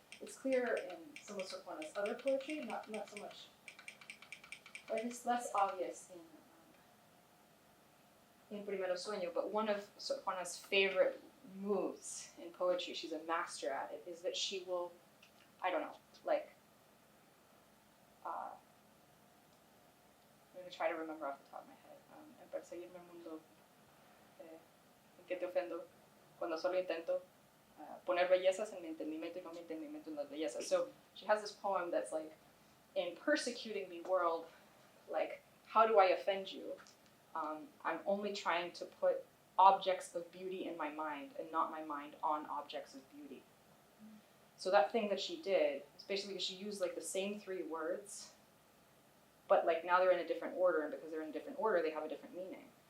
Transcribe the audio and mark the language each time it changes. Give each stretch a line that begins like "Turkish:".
English: It's clear in some of Sor Juana's other poetry, not so much, or it's less obvious in Primero Sueño, but one of Sor Juana's favorite moves in poetry, she's a master at it, is that she will, I don't know, like, I'm going to try to remember off the top of my head.
Spanish: En perseguirme el mundo, en que te ofendo, cuando solo intento poner bellezas en mi entendimiento y no mi entendimiento en las bellezas.
English: So she has this poem that's like, in persecuting me world, like, how do I offend you? I'm only trying to put objects of beauty in my mind and not my mind on objects of beauty. So that thing that she did is basically she used like the same three words, but like now they're in a different order, and because they're in a different order, they have a different meaning.